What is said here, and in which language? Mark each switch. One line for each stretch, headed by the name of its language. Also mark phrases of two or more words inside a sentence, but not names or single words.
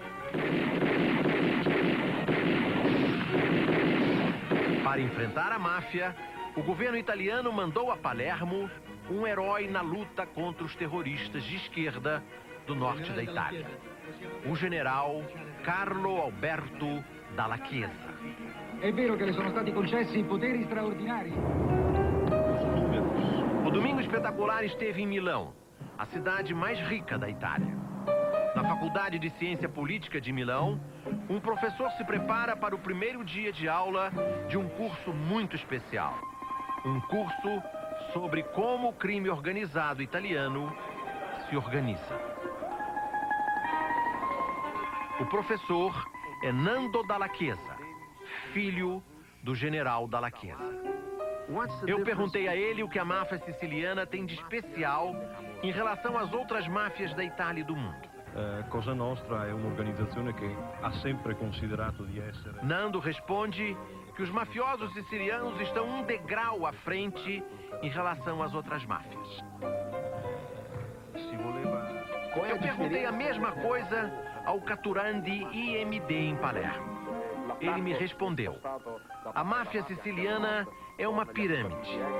Portuguese: Para enfrentar a máfia, o governo italiano mandou a Palermo um herói na luta contra os terroristas de esquerda do norte da Itália, o general Carlo Alberto Dalla Chiesa.
Italian: È vero che le sono stati concessi poteri straordinari.
Portuguese: O Domingo Espetacular esteve em Milão, a cidade mais rica da Itália. Na Faculdade de Ciência Política de Milão, um professor se prepara para o primeiro dia de aula de um curso muito especial. Um curso sobre como o crime organizado italiano se organiza. O professor é Nando Dalla Chiesa, filho do general Dalla Chiesa. Eu perguntei a ele o que a máfia siciliana tem de especial em relação às outras máfias da Itália e do mundo.
Italian: Cosa Nostra è un'organizzazione che ha sempre considerato di essere...
Portuguese: Nando responde que os mafiosos sicilianos estão um degrau à frente em relação às outras máfias. Eu perguntei a mesma coisa ao Caturandi IMD em Palermo. Ele me respondeu: a máfia siciliana é uma pirâmide.